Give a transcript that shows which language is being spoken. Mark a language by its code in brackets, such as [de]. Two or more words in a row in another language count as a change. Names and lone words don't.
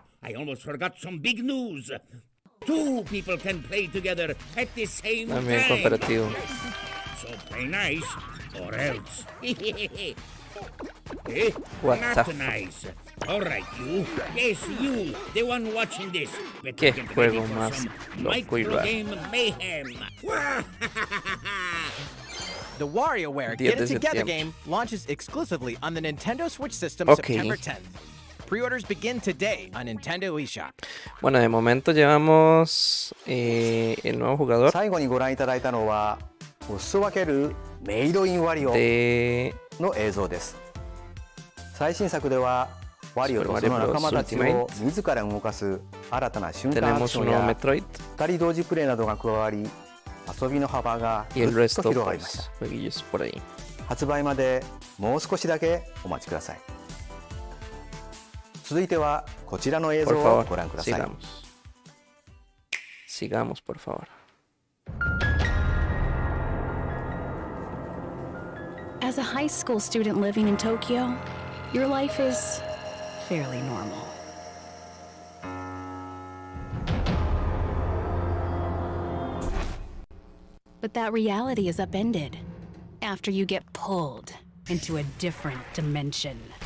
[en] I almost forgot some big news. 2 people can play together at the same [es] También [en] time. [es] cooperativo. [en] So play nice or else. Eh? What Not the f- nice. All right, you. Yes, you, the one watching this. Better [es] ¿Qué [en] get ready [es] juego [en] for [es] más [en] some [es] loco y [en] micro [es] raro? [en] game mayhem. The WarioWare [es] 10 [en] Get [es] de [en] It Together [es] septiembre. [en] game launches exclusively on the Nintendo Switch system Ok. September 10th. Pre-orders begin today on Nintendo eShop. [es] Bueno, de momento llevamos el nuevo jugador [ja] 最後にご覧いただいたのはお裾分けるメイドインワリオ [es] de [ja] の映像です。最新作ではワリオとその仲間たちを自ら動かす新たな瞬間アク [es] tenemos [ja] ショ [es] un [ja] ン [es] nuevo [ja] や [es] Metroid [ja] 2人同時プレイなどが加わり遊びの幅が [es] y el [ja] ぐっと [es] resto [ja] 広がりました。 [es] pues jueguillos por ahí. [ja] 発売までもう少しだけお待ちください。続いてはこちらの映像 [es] Por [ja] を [es] favor, [ja] ご覧ください。 [es] sigamos por favor. [en] As a high school student living in Tokyo, your life is fairly normal. But that reality is upended after you get pulled into a different dimension.